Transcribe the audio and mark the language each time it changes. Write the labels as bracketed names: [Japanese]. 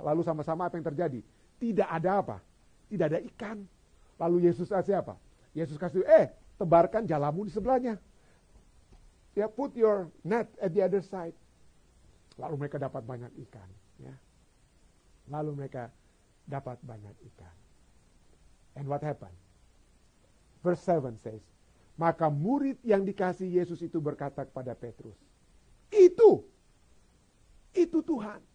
[Indonesian] Lalu sama-sama apa yang terjadi? Tidak ada apa? Tidak ada ikan. Lalu Yesus kasih apa? Yesus kasih, tebarkan jalamu di sebelahnya. [English] Ya, put your net at the other side. [Indonesian] Lalu mereka dapat banyak ikan. Ya. Lalu mereka dapat banyak ikan. [English] And what happened? Verse 7 says, [Indonesian] maka murid yang dikasih Yesus itu berkata kepada Petrus, Itu Tuhan.